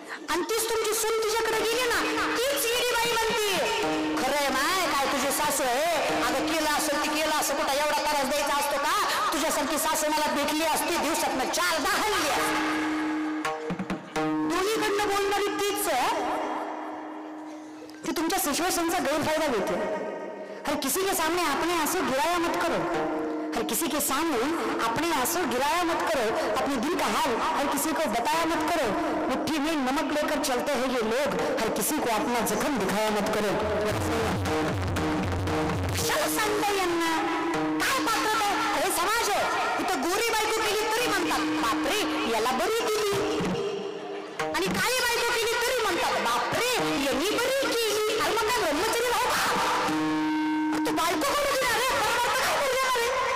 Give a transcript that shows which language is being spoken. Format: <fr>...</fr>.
<mr>आणि तीच तुमची सून तुझ्याकडे गेली ना तीच येडी बाई म्हणते खरंय माय काय तुझी सासू आहे, अगं केलं असं ती केलं असं कुठं एवढा त्रास द्यायचा असतो का? तुझ्यासारखी सासू मला भेटली असती दिवसातनं 4दा हल्ली असती. दोन्हीकडनं बोलणारी तीच कि तुमच्या सिचुएशन</mr> <hi>का गैरफायदा लेते. हर किसी के सामने आपने आंसू गिराया मत करो, हर किसी के सामने अपने आंसू गिराया मत करो, अपने दिल का हाल हर किसी को बताया मत करो. मुट्ठी में नमक लेकर चलते हैं ये लोग, हर किसी को अपना जख्म दिखाया मत करो.</hi> <mr>सांगता यांना काय पात्रता? अरे समाज आहे इथं गोरी बायको केली तरी म्हणतात बापरे याला बरी केली, आणि काळी बायको केली तरी म्हणतात बापरे यांनी बरी केली. अरे मग काय ब्रह्मचर्य राहू का? तू बायको करू देणार रे, काय करू देणार रे?</mr>